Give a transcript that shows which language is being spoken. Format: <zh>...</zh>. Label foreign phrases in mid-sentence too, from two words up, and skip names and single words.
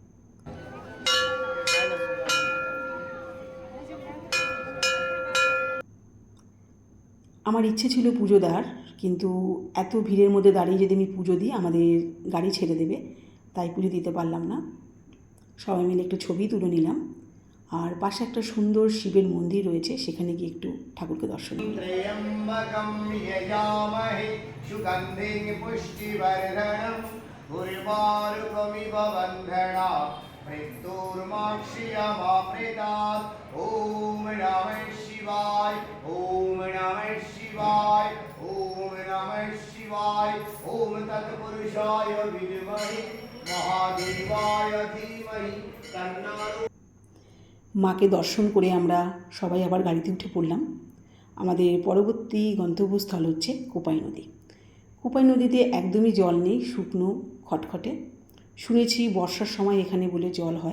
<bn>আমার ইচ্ছে ছিল পুজো দেওয়ার, কিন্তু এত ভিড়ের মধ্যে দাঁড়িয়ে যদি আমি পুজো দিই আমাদের গাড়ি ছেড়ে দেবে, তাই পুজো দিতে পারলাম না। সবাই মিলে একটু ছবি তুলে নিলাম। আর পাশে একটা সুন্দর শিবের মন্দির রয়েছে, সেখানে গিয়ে একটু ঠাকুরকে দর্শন করলাম।</bn> <sa>ओम नमः शिवाय, ओम नमः शिवाय, ओम नमः शिवाय, ओम तत्पुरुषाय विद्महे महादेवाय धीमहि तन्नो।</sa> <bn>মাকে দর্শন করে আমরা সবাই আবার গাড়িতে উঠে পড়লাম। আমাদের পরবর্তী গন্তব্যস্থল হচ্ছে কোপাই নদী। কোপাই নদীতে একদমই জল নেই, শুকনো খটখটে। শুনেছি বর্ষার সময় এখানে বলে জল হয়।</bn>